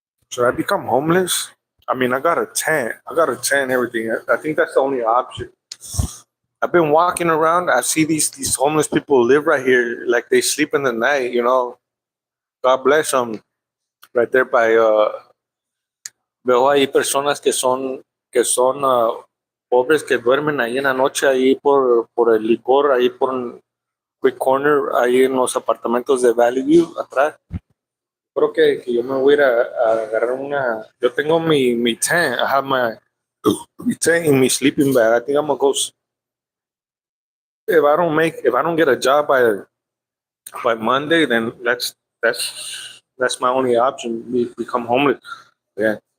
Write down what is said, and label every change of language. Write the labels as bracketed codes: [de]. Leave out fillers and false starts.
[en] Should I become homeless? I mean, I got a tent. I got a tent and everything. I think that's the only option. I've been walking around. I see these homeless people live right here, like they sleep in the night. You know, God bless them. Right there by [es] veo ahí personas que son pobres que duermen ahí en la noche ahí por el licor ahí quick corner ahí en los apartamentos de Valley View, atrás. Creo que yo me voy a ir a agarrar una. Yo tengo mi tent. [en] I have my tent and my sleeping bag. I think I'm gonna go. If I don't get a job by Monday, then that's my only option. Become homeless. Yeah.